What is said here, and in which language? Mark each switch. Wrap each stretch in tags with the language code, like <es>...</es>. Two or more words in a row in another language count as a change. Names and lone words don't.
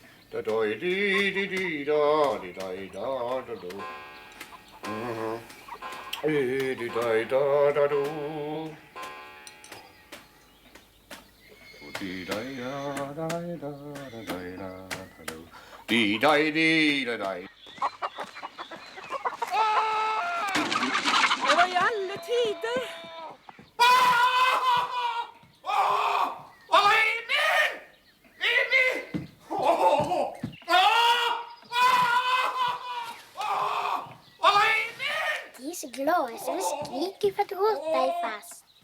<sv>Da doj di di di da di daj da da do. Di daj da da do. Di daj da daj da da daj da da do. Di daj di da daj. Det var i alla tider. De är så glada så de skriker för att råtta är fast.</sv>